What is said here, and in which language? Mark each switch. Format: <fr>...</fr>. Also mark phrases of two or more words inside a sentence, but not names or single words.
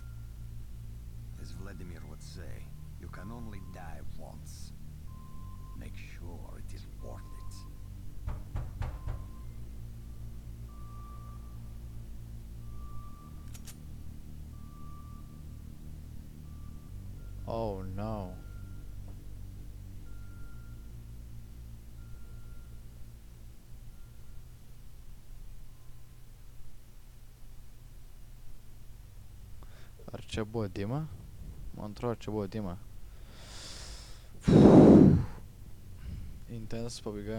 <en>As Vladimir would say, you can only die once. Make sure it is worth it. Oh no.</en> <lt>Ar čia buvo Dima? Man atrodo, čia buvo Dima. Intense pabaiga.</lt>